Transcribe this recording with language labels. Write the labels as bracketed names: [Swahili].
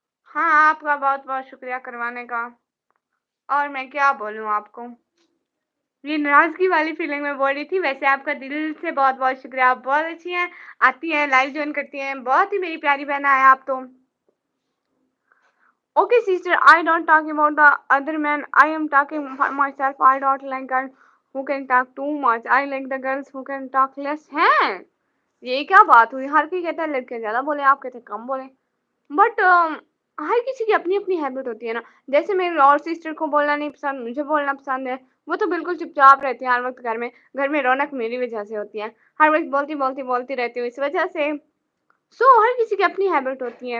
[Hindi] हाँ, आपका बहुत-बहुत शुक्रिया करवाने का। और मैं क्या बोलूँ आपको? ये नाराज़गी वाली फीलिंग मैं बोल रही थी, वैसे आपका दिल से बहुत-बहुत शुक्रिया, आप बहुत अच्छी हैं, आती हैं, लाइव जॉइन करती हैं, बहुत ही मेरी प्यारी बहन हैं आप तो। [English] Okay, sister, I don't talk about the other man. I am talking myself. I don't like girls who can talk too much. I like the girls who can talk less. [Hindi] हैं? ये क्या बात हुई? हर कोई कहता है लड़कियां ज्यादा बोले, आप कहते हैं कम बोले। बट हर किसी की अपनी अपनी हैबिट होती है ना। जैसे मेरी और सिस्टर को बोलना नहीं पसंद, मुझे बोलना पसंद है। वो तो बिल्कुल चुपचाप रहती है हर वक्त घर में रौनक मेरी वजह से होती है। हर वक्त बोलती रहती हूँ इस वजह से। सो हर किसी की अपनी हैबिट होती है।